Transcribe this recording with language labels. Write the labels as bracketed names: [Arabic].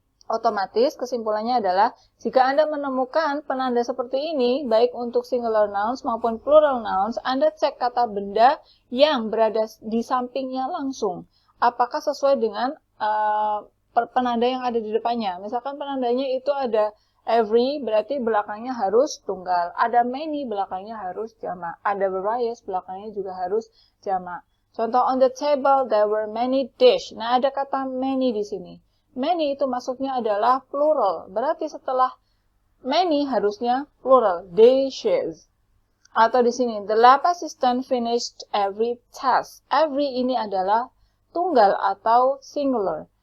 [Indonesian] Otomatis kesimpulannya adalah, jika Anda menemukan penanda seperti ini, baik untuk singular nouns maupun plural nouns, Anda cek kata benda yang berada di sampingnya langsung. Apakah sesuai dengan penanda yang ada di depannya. Misalkan penandanya itu ada every, berarti belakangnya harus tunggal. Ada many, belakangnya harus jamak. Ada various, belakangnya juga harus jamak. Contoh, [English] on the table there were many dish. [Indonesian] Nah, ada kata many di sini. Many itu masuknya adalah plural. Berarti setelah many harusnya plural, dishes. Atau di sini, [English] the lab assistant finished every task. [Indonesian] Every ini adalah tunggal atau singular.